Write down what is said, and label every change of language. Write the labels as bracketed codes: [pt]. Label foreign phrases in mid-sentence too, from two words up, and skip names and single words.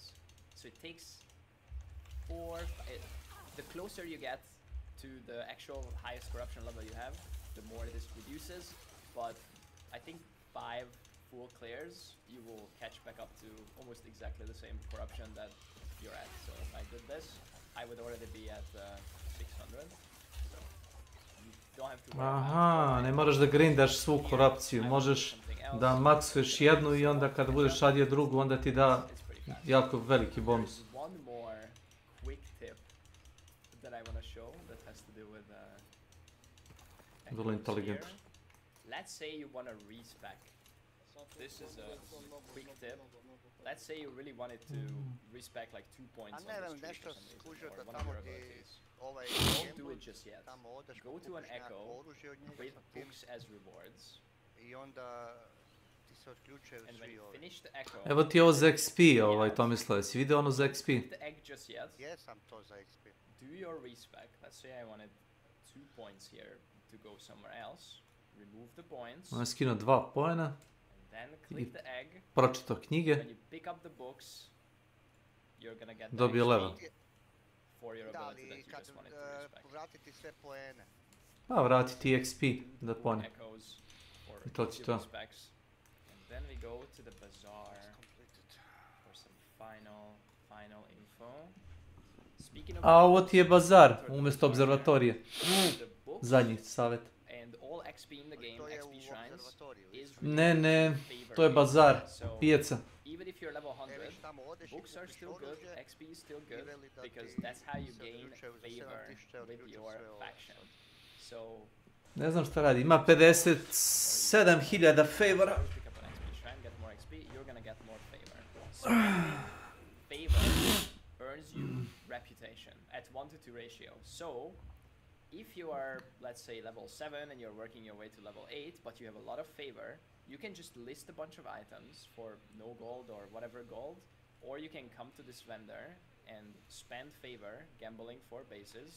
[en] So it takes the closer you get to the actual highest corruption level you have, the more this reduces. But I think 5 full clears, you will catch back up to almost exactly the same corruption that you're at. So if I did this, I would already be at 600. So you don't have to worry [hr] Aha, ne moraš da grindaš svu korupciju, možeš da maksuješ jednu i onda kad budeš radio drugu, onda ti da jako veliki bonus. [en] One more quick tip that I want to show that has to do with [hr] Vrlo inteligentno. [en] Let's say you want to respec. This is a quick tip. Let's say you really wanted to respec like 2 points on this tree for some reason, or one of your abilities. Don't do it just yet. Go to an echo with books as rewards. And when you finish the echo, [hr] Evo ti ovo za XP, Tomislav, jesi vidio ono za XP? [en] the egg just yet. [hr] Jesam to za XP. [en] Do your respec. Let's say I wanted 2 points here to go somewhere else. Remove the points. [hr] On je skinuo 2 poena [en] And then click the egg. [hr] pročitao knjige, [en] When you pick up the books, you're gonna get the [hr] dobio [en] XP level. for your [hr] Da, [en] ability that [hr] ali [en] you [hr] kad [en] just wanted to respec. [hr] povratiti sve poene. Pa vrati ti XP da pone. [en] Echoes for [hr] I to ti [en] easy [hr] to. [en] respecs. And then we go to the bazaar for some final info. Speaking of [hr] A ovo ti je bazar umjesto observatorije. [en] the books [hr] Zadnji savjet. [en] and all XP in the game, [hr] To je [en] XP [hr] u [en] shrines, [hr] observatoriju. [en] is [hr] Ne, ne, [en] favor [hr] to je bazar, [en] So, [hr] pijaca. [en] even if you're level 100, [hr] Već tamo odeš i [en] books are [hr] kupiš [en] still good, [hr] oružje [en] XP is still [hr] i [en] good, [hr] veli da [en] because [hr] ti [en] that's how you [hr] se [en] gain [hr] odključaju za favor 7000 [en] with [hr] odključaju [en] your [hr] sve ove. [en] faction. So, [hr] Ne znam šta radi, ima 57.000 favora. [en] pick up an XP shrine, get more XP, you're gonna get more favor. So, favor earns you reputation at 1 to 2 ratio. So if you are, let's say, level 7 and you're working your way to level 8, but you have a lot of favor, you can just list a bunch of items for no gold or whatever gold, or you can come to this vendor and spend favor, gambling for bases.